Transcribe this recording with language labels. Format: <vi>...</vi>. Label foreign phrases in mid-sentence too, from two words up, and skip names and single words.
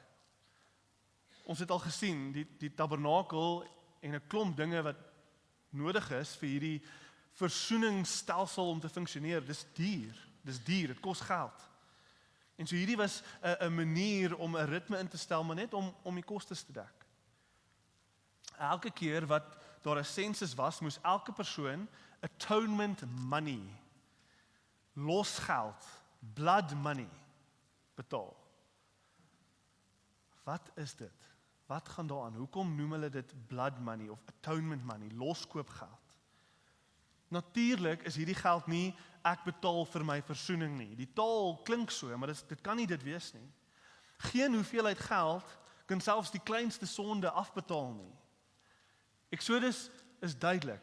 <af>Ons het al gesien, die tabernakel en 'n klomp dinge wat nodig is vir hierdie versoeningsstelsel om te funksioneer, dis duur, dit kos geld. En so hierdie was 'n manier om 'n ritme in te stel, maar net om die kostes te dek. Elke keer wat daar 'n sensus was, moes elke persoon</af> <en>atonement money,</en> <af>losgeld,</af> <en>blood money</en> <af>betaal. Wat is dit? Wat gaan daaraan? Hoekom noem hulle dit</af> <en>blood money</en> <af>of</af> <en>atonement money,</en> <af>loskoopgeld? Natuurlik is hierdie geld nie ek betaal vir my versoening nie. Die taal klink so, maar dit kan nie dit wees nie. Geen hoeveelheid geld kan selfs die kleinste sonde afbetaal nie. Eksodus is duidelik.</af>